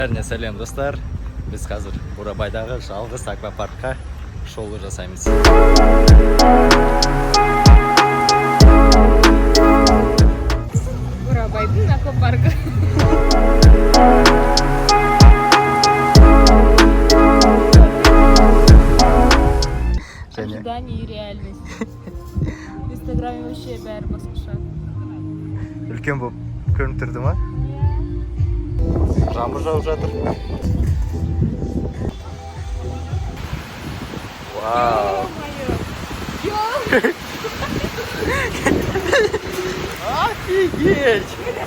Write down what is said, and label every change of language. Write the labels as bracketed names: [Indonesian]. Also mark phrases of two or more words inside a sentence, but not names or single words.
[Kazakh] Сәлем достар, біз қазір Бурабайдағы жалғыз аквапаркқа шолу жасаймыз. Бурабайдың аквапаркі. [Russian] Ожидание и реальность. В Инстаграме вообще [Kazakh] бәрі басқаша. Үлкен болып көрініп тұрды ма? Жаңбыр жауып жатыр. Вау! [Russian] Офигеть!